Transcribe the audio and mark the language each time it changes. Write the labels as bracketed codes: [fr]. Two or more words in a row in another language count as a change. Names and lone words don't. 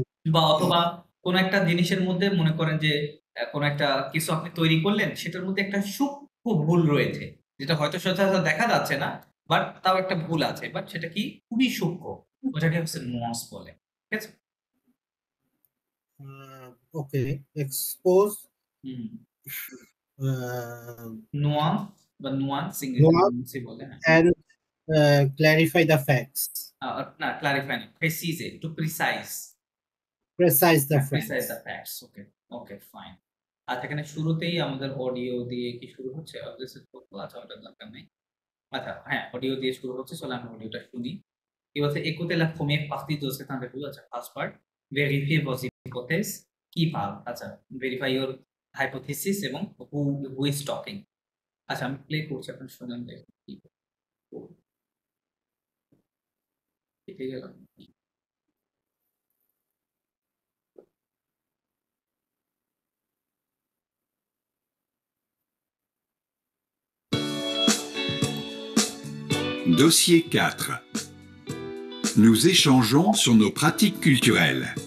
[bn] বা অথবা কোন একটা জিনিসের মধ্যে মনে করেন যে কোন একটা কিছু আপনি তৈরি করলেন, সেটার মধ্যে একটা সূক্ষ্ম ভুল রয়েছে, যেটা হয়তো সচরাচর দেখা যাচ্ছে না, বাট তাও একটা ভুল আছে, বাট সেটা কি খুবই সূক্ষ্ম, ওটাকে হচ্ছে নুয়ান্স বলে, ঠিক আছে। [en] Okay. Expose, [bn] নুয়ান্স বা নুয়ান্স [en] nuance [bn] ইংরেজি বলে, হ্যাঁ। [en] and clarify the facts. [bn] না ক্লারিফাই না, প্রেসিজে, [en] to precise, Precise the প্রিসাইজ facts. the facts. okay okay fine. [bn] আচ্ছা এখানে শুরুতেই আমাদের অডিও দিয়ে কি শুরু হচ্ছে? আচ্ছা ওটা দরকার নেই। আচ্ছা হ্যাঁ অডিও দিয়ে শুরু হচ্ছে, চলো আমরা অডিওটা শুনি। কি বলছে? [fr] écoutez la première partie de cet interview, [bn] আচ্ছা [en] first part. [fr] vérifiez vos hypothèses, [bn] কি পাল, আচ্ছা [en] verify your hypothesis [bn] এবং [en] who is talking। [bn] আচ্ছা আমি প্লে করছি, আপনারা শুনেন দেখুন কি কেটে গেল। [fr] Dossier 4. Nous échangeons sur nos pratiques culturelles.